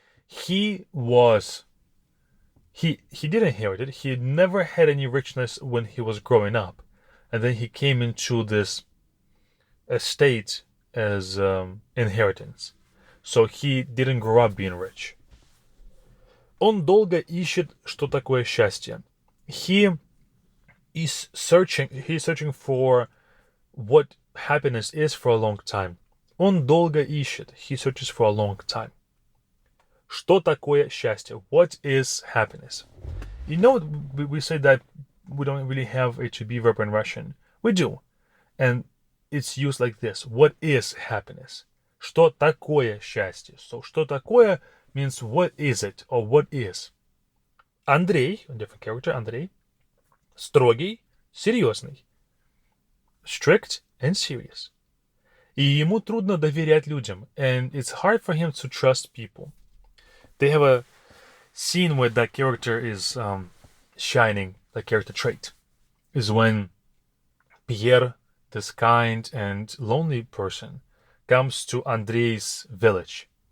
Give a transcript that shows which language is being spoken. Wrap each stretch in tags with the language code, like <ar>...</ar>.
<en>He did inherit it. He never had any richness when he was growing up. And then he came into this estate as inheritance. So he didn't grow up being rich.</en> <ru>Он долго ищет, что такое счастье.</ru> <en>He's searching for what happiness is for a long time.</en> <ru>Он долго ищет.</ru> <en>He searches for a long time.</en> <ru>Что такое счастье?</ru> <en>What is happiness? You know, we say that we don't really have a to be verb in Russian. We do. And it's used like this. What is happiness?</en> <ru>Что такое счастье?</ru> <en>So, что такое means what is it or what is.</en> <ru>Андрей,</ru> <en>a different character,</en> <ru>Андрей, строгий, серьезный.</ru> <en>Strict and serious.</en> <ru>И ему трудно доверять людям.</ru> <en>And it's hard for him to trust people. They have a scene where that character is shining, the character trait. Is when Pierre, this kind and lonely person, comes to Andrei's village.</en>